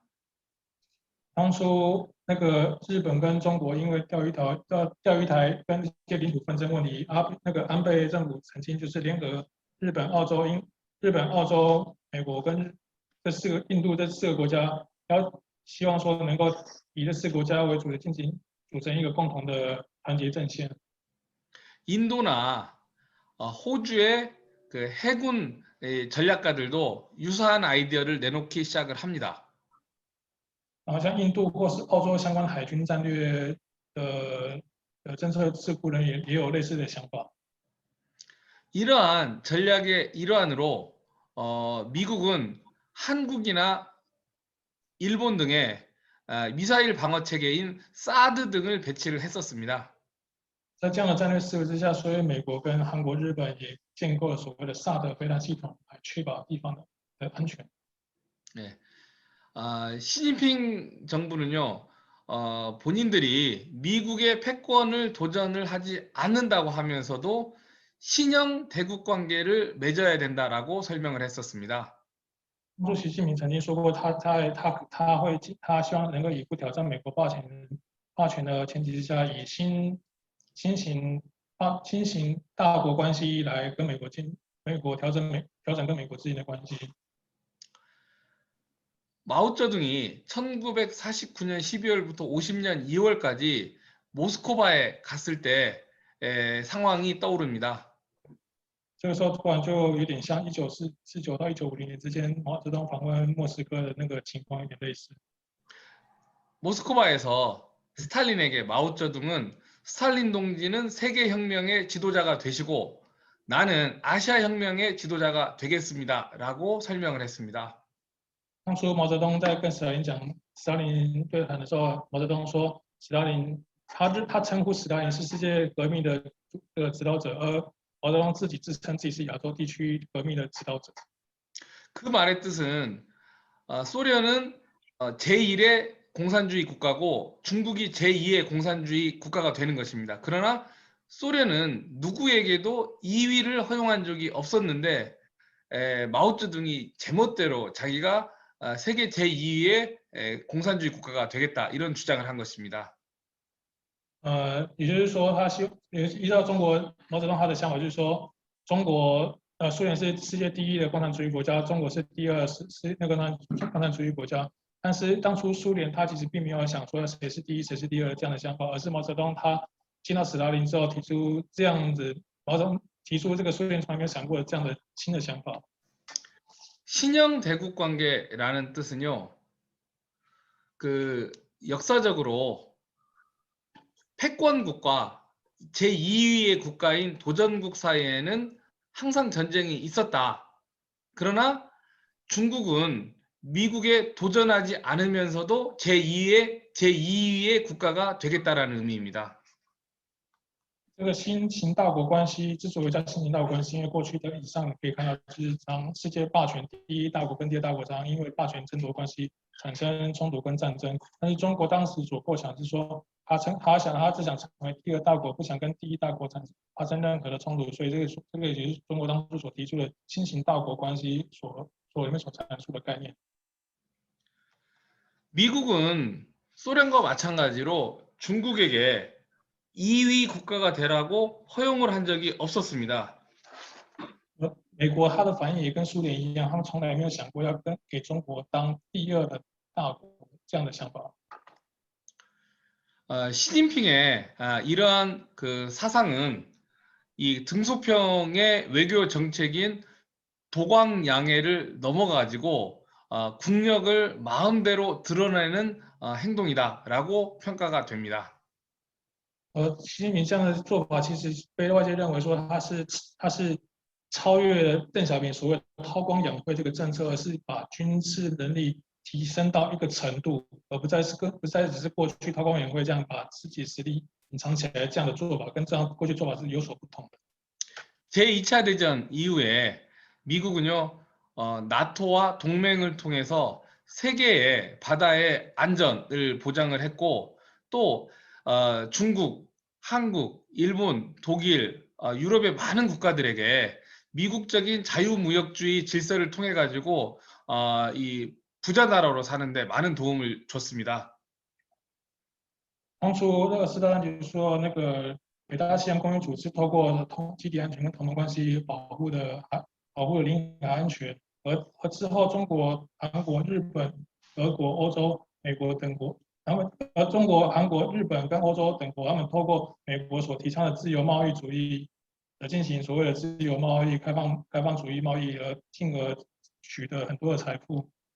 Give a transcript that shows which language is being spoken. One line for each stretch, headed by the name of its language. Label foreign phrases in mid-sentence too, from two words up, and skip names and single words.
Chinese: 当初那个日本跟中国因为钓鱼台跟一些领土纷争问题，那个安倍政府曾经就是联合日本、澳洲、美国跟印度这4个国家，希望说能够以这4个国家为主的组成一个共同的团结阵线。
Korean: 인도나 호주의 그 해군 전략가들도 유사한 아이디어를 내놓기 시작을 합니다.
Chinese: 然后像印度或是澳洲相关海军战略的政策智库人也有类似的想法。
Korean: 이러한 전략의 일환으로 미국은 한국이나 일본 등의 미사일 방어 체계인 사드 등을 배치를 했었습니다.
Chinese: 在这样的战略思维之下，所以美国跟韩国、日本也建构了所谓的萨德飞弹系统，来确保地方的安全。
Korean: 네. 시진핑 정부는요, 본인들이 미국의 패권을 도전을 하지 않는다고 하면서도 신형 대국 관계를 맺어야 된다라고 설명을 했었습니다.
Chinese: 主席习近平曾经说过，他希望能够以不挑战美国霸权的前提之下，以新型大国关系来跟美国调整跟美国之间的关系。
Korean: 마오쩌둥이 1949년 12월부터 50년 2월까지 모스크바에 갔을 때 상황이 떠오릅니다.
Chinese: 这个时候突然就有点像1949到1950年之间毛泽东访问莫斯科的那个情况有点类似。
Korean: 모스크바에서 스탈린에게 마오쩌둥은 스탈린 동지는 세계 혁명의 지도자가 되시고 나는 아시아 혁명의 지도자가 되겠습니다라고 설명을 했습니다.
Chinese: 当初毛泽东在跟斯大林讲斯大林对谈的时候，毛泽东说他称呼斯大林是世界革命的指导者，而毛泽东自己自称自己是亚洲地区革命的指导者。
Korean: 그 말의 뜻은 소련은 제1의 공산주의 국가고 중국이 제2의 공산주의 국가가 되는 것입니다. 그러나 소련은 누구에게도 2위를 허용한 적이 없었는데 마오쩌둥이 제멋대로 자기가 세계 제2위의 공산주의 국가가 되겠다 이런 주장을 한 것입니다.
Chinese: 也就是说，依照中国毛泽东他的想法，就是说中国苏联是世界第1的共产主义国家，中国是第2是那个共产主义国家， 但是当初苏联他其实并没有想说谁是第一谁是第二这样的想法，而是毛泽东他见到斯大林之后提出这样子，毛泽东提出这个苏联从来没有想过的这样的新的想法。
Korean: 신형 대국 관계라는 뜻은요, 그 역사적으로 패권국과 제2위의 국가인 도전국 사이에는 항상 전쟁이 있었다. 그러나 중국은 미국에 도전하지 않으면서도 제2위의 국가가 되겠다라는 의미입니다.
Chinese: 这个新型大国关系之所以叫新型大国关系，因为过去的历史上可以看到，就是当世界霸权第一大国跟第二大国常因为霸权争夺关系产生冲突跟战争。但是中国当时所构想是说，他只想成为第二大国，不想跟第一大国发生任何的冲突，所以这个也是中国当初所提出的新型大国关系里面所阐述的概念。
Korean: 미국은 소련과 마찬가지로 중국에게 2위 국가가 되라고 허용을 한 적이 없었습니다.
Chinese: 美国他的反应也跟苏联一样，他们从来没有想过要给中国当第二的大国这样的想法。
Korean: 시진핑의 이러한 그 사상은 이 등소평의 외교 정책인 도광양해를 넘어가지고 국력을 마음대로 드러내는 행동이다라고 평가가 됩니다.
Chinese: 习近平这样的做法，其实被外界认为说他是超越了邓小平所谓的韬光养晦这个政策，而是把军事能力提升到一个程度，而不再只是过去韬光养晦这样把自己实力隐藏起来这样的做法，跟这样过去做法是有所不同的。
Korean: 제2차 대전 이후에 미국은요, 나토와 동맹을 통해서 세계의 바다의 안전을 보장을 했고, 또 중국, 한국, 일본, 독일, 유럽의 많은 국가들에게 미국적인 자유무역주의 질서를 통해 가지고 이 부자 나라로 사는데 많은 도움을 줬습니다.
Chinese: 当初那个斯大林就说，那个北大西洋公约组织透过基地安全跟同盟关系保护了领海安全，而之后中国、韩国、日本、德国、欧洲、美国等国，而中国、韩国、日本跟欧洲等国，他们透过美国所提倡的自由贸易主义进行所谓的自由贸易、开放主义贸易，进而取得很多的财富。